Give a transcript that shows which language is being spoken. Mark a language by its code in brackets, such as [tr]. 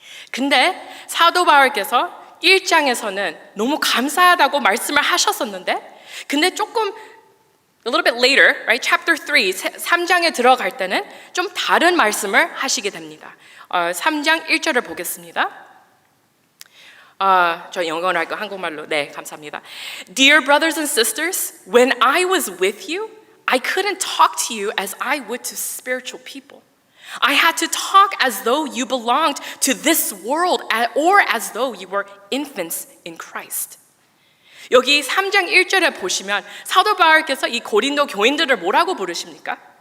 [ko] 근데 사도 바울께서 1장에서는 너무 감사하다고 말씀을 하셨었는데, 근데 조금 [en] a little bit later, right? Chapter 3, [ko] 3장에 들어갈 때는 좀 다른 말씀을 하시게 됩니다. 3장 1절을 보겠습니다. 저 영어로 할까 한국말로? 네, 감사합니다. [en] Dear brothers and sisters, when I was with you, I couldn't talk to you as I would to spiritual people. I had to talk as though you belonged to this world or as though you were infants in Christ. [ko] 여기 3장 1절에 보시면 사도 바울께서 이 고린도 교인들을 뭐라고 부르십니까?